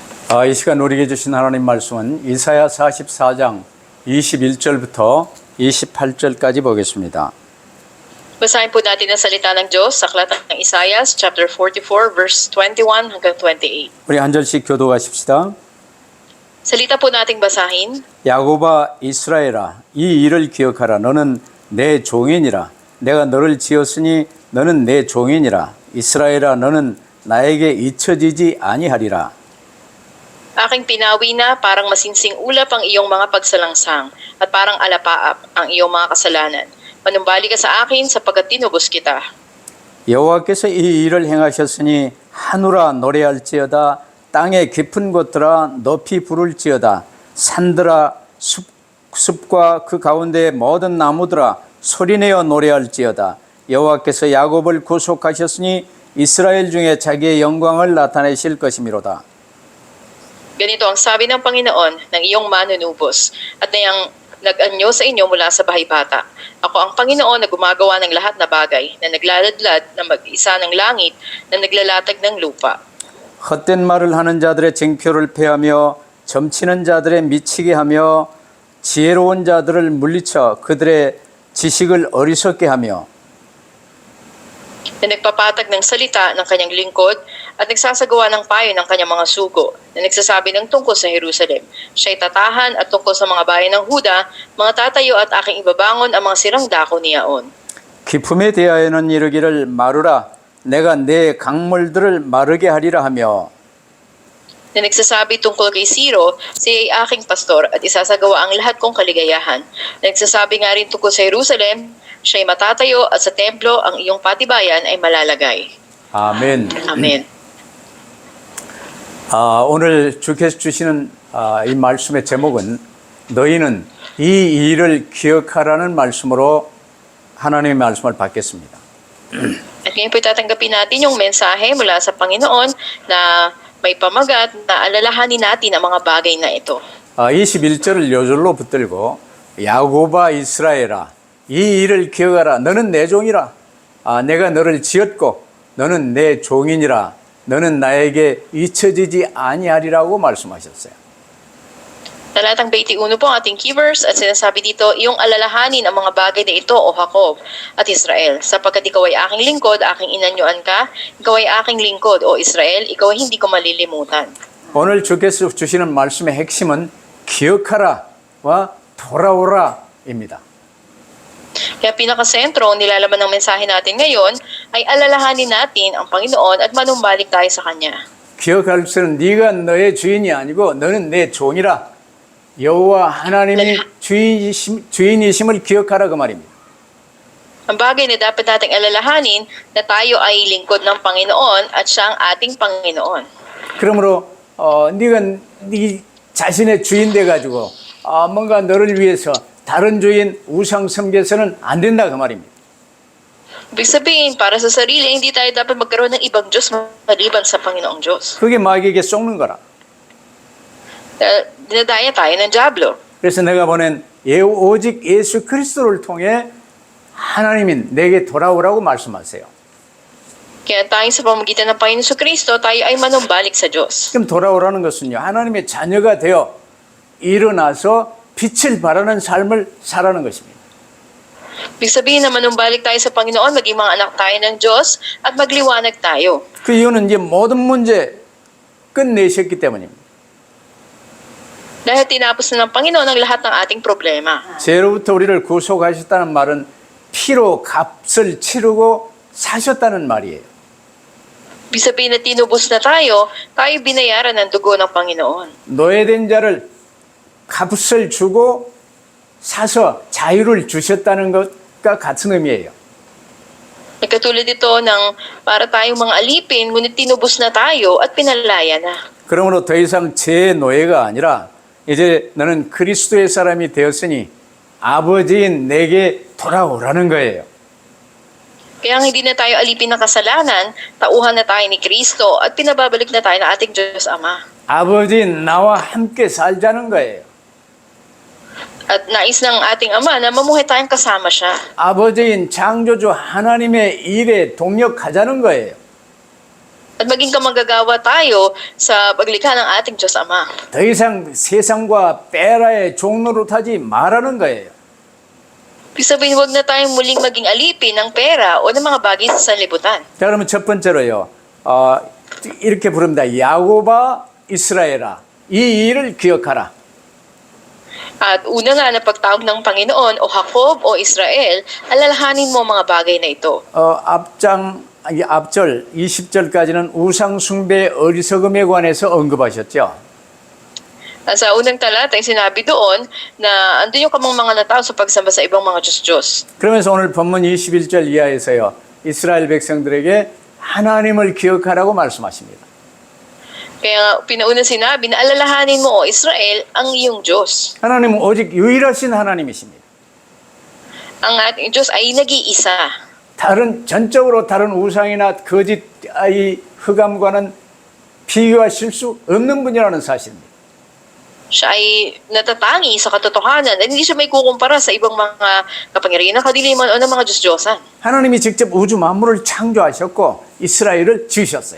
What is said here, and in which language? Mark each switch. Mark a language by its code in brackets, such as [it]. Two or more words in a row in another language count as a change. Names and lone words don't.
[ko] 이 시간 우리에게 주신 하나님 말씀은 이사야 44장 21절부터 28절까지 보겠습니다. [tl] Basahin po natin ang salita ng Diyos sa aklat ng Isaias, [en] chapter 44, verse 21 [tl] hanggang 28. [ko] 우리 한 절씩 교독하십시다. [tl] Salita po nating basahin. [ko] 야곱아 이스라엘아 이 일을 기억하라. 너는 내 종이니라. 내가 너를 지었으니 너는 내 종이니라. 이스라엘아 너는 나에게 잊혀지지 아니하리라. [tl] Aking pinawi na parang masinsing ulap ang iyong mga pagsalangsang at parang alapaap ang iyong mga kasalanan. Manumbalik ka sa akin sapagkat tinubos kita. [ko] 여호와께서 이 일을 행하셨으니 하늘아 노래할지어다. 땅의 깊은 곳들아 높이 부를지어다. 산들아 숲과 그 가운데 모든 나무들아 소리내어 노래할지어다. 여호와께서 야곱을 구속하셨으니 이스라엘 중에 자기의 영광을 나타내실 것이미로다. [tl] Ganito ang sabi ng Panginoon ng iyong manunubos at niyang nag-anyo sa inyo mula sa bahay-bata. Ako ang Panginoon na gumagawa ng lahat na bagay, na naglaladlad na mag-isa ng langit, na naglalatag ng lupa. [ko] 헛된 말을 하는 자들의 쟁표를 패하며 점치는 자들의 미치게 하며 지혜로운 자들을 물리쳐 그들의 지식을 어리석게 하며 [tl] Na nagpapatag ng salita ng kanyang lingkod at nagsasagawa ng payo ng kanyang mga sugo, na nagsasabi ng tungkol sa Jerusalem. Siya'y tatahan at tungkol sa mga bayan ng Huda, mga tatayo at aking ibabangon ang mga sirang dako niyaon. [ko] 기품에 대하여는 이르기를 마르라 내가 내 강물들을 마르게 하리라 하며 [tl] Na nagsasabi tungkol kay Siro, siya ay aking pastor at isasagawa ang lahat kong kaligayahan. Na nagsasabi nga rin tungkol sa Jerusalem, siya'y matatayo at sa templo ang iyong patibayan ay malalagay. [ko] 아멘. [tl] Amen. [ko] 오늘 주께서 주시는 이 말씀의 제목은 너희는 이 일을 기억하라는 말씀으로 하나님의 말씀을 받겠습니다. [tl] At ngayon po tatanggapin natin yung mensahe mula sa Panginoon na may pamagat na alalahanin natin ang mga bagay na ito. [ko] 21절을 요절로 붙들고 야곱아 이스라엘아 이 일을 기억하라. 너는 내 종이라. 내가 너를 지었고 너는 내 종이니라. 너는 나에게 잊혀지지 아니하리라고 말씀하셨어요. [tl] Talatang 21 po ang ating [en] key verse [tl] at sinasabi dito, iyong alalahanin ang mga bagay na ito, O Jacob at Israel, sapagkat ikaw ay aking lingkod, aking inanyuan ka, ikaw ay aking lingkod, O Israel, ikaw ay hindi ko malilimutan. [ko] 오늘 주께서 주시는 말씀의 핵심은 기억하라와 돌아오라입니다. [tl] Kaya pinakasentro, nilalaman ng mensahe natin ngayon, ay alalahanin natin ang Panginoon at manumbalik tayo sa Kanya. [ko] 기억할 것은 네가 너의 주인이 아니고 너는 내 종이라. 여호와 하나님이 주인이심을 기억하라 그 말입니다. [tl] Ang bagay na dapat nating alalahanin na tayo ay lingkod ng Panginoon at siya ang ating Panginoon. [ko] 그러므로 네가 네 자신의 주인 돼 가지고 뭔가 너를 위해서 다른 주인 우상 섬겨서는 안 된다 그 말입니다. [tl] Ibig sabihin, para sa sarili, hindi tayo dapat magkaroon ng ibang Diyos maliban sa Panginoong Diyos. [ko] 그게 마귀에게 속는 거라. [tl] Dinadaya tayo ng Diablo. [ko] 그래서 내가 보낸 오직 예수 그리스도를 통해 하나님이 내게 돌아오라고 말씀하세요. [tl] Kaya tayo sa pamamagitan ng Panginoon sa Kristo, tayo ay manumbalik sa Diyos. [ko] 지금 돌아오라는 것은요. 하나님의 자녀가 되어 일어나서 빛을 발하는 삶을 살아는 것입니다. [tl] Ibig sabihin na manumbalik tayo sa Panginoon, maging mga anak tayo ng Diyos, at magliwanag tayo. [ko] 그 이유는 이제 모든 문제 끝내셨기 때문입니다. [tl] Dahil tinapos na ng Panginoon ang lahat ng ating problema. [ko] 죄로부터 우리를 구속하셨다는 말은 피로 값을 치르고 사셨다는 말이에요. [tl] Ibig sabihin na tinubos na tayo binayaran ng dugo ng Panginoon. [ko] 노예된 자를 값을 주고 사서 자유를 주셨다는 것과 같은 의미예요. [tl] Katulad ito ng para tayong mga alipin, ngunit tinubos na tayo at pinalaya na. [ko] 그러므로 더 이상 죄의 노예가 아니라 이제 너는 그리스도의 사람이 되었으니 아버지인 내게 돌아오라는 거예요. [tl] Kaya hindi na tayo alipin ng kasalanan, tauhan na tayo ni Kristo at pinababalik na tayo ng ating Diyos Ama. [ko] 아버지인 나와 함께 살자는 거예요. [tl] At nais ng ating Ama na mamuhay tayong kasama siya. [ko] 아버지인 창조주 하나님의 일에 동력하자는 거예요. [tl] At maging kamanggagawa tayo sa paglikha ng ating Diyos Ama. [ko] 더 이상 세상과 베라의 종로로 타지 말라는 거예요. [tl] Ibig sabihin, huwag na tayong muling maging alipin ng pera o ng mga bagay sa sanlibutan. [ko] 자, 그러면 첫 번째로요. 이렇게 부릅니다. 야고바 이스라엘아, 이 일을 기억하라. [tl] At una nga na pagtawag ng Panginoon o Jacob o Israel, alalahanin mo ang mga bagay na ito. [ko] 앞절 20절까지는 우상 숭배 어리석음에 관해서 언급하셨죠. [tl] Sa unang talata, ay sinabi doon na andun yung kamangmangan na tao sa pagsamba sa ibang mga Diyos-Diyos. [ko] 그러면서 오늘 본문 21절 이하에서요. 이스라엘 백성들에게 하나님을 기억하라고 말씀하십니다. [tl] Kaya nga, pinauna sinabi na alalahanin mo o Israel ang iyong Diyos. [ko] 하나님은 오직 유일하신 하나님이십니다. [tl] Ang ating Diyos ay nag-iisa. [ko] 전적으로 다른 우상이나 거짓 흑암과는 비교하실 수 없는 분이라는 사실입니다. [tl] Siya ay natatangi sa katotohanan at hindi siya may kukumpara sa ibang mga kapangyarihan ng kadiliman o ng mga Diyos-Diyosan. [ko] 하나님이 직접 우주 만물을 창조하셨고 이스라엘을 지으셨어요.